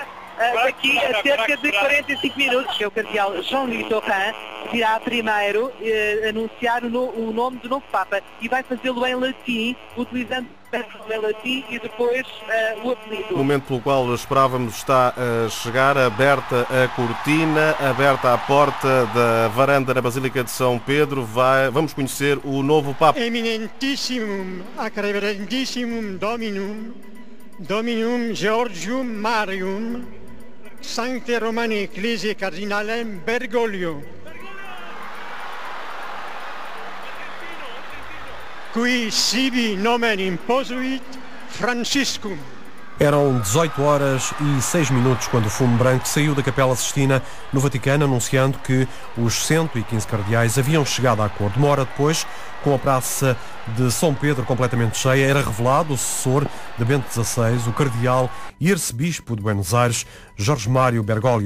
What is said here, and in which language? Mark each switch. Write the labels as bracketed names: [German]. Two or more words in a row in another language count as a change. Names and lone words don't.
[Portuguese] Daqui a cerca de 45 minutos, o cardeal Jean-Louis Taurin virá primeiro anunciar o nome do novo Papa e vai fazê-lo em latim, utilizando o em latim e depois o apelido. O momento pelo qual esperávamos está a chegar, aberta a cortina, aberta a porta da varanda na Basílica de São Pedro. Vamos conhecer o novo Papa. [Latin] Eminentissimum, acreverentissimum Dominum Georgium Marium, Sancte Romani Ecclesiae Cardinalem Bergoglio, qui sibi nomen imposuit Franciscum. [Portuguese] Eram 18 horas e 6 minutos quando o fumo branco saiu da Capela Sistina no Vaticano, anunciando que os 115 cardeais haviam chegado a acordo. Uma hora depois, com a Praça de São Pedro completamente cheia, era revelado o sucessor de Bento XVI, o cardeal e arcebispo de Buenos Aires, Jorge Mário Bergoglio.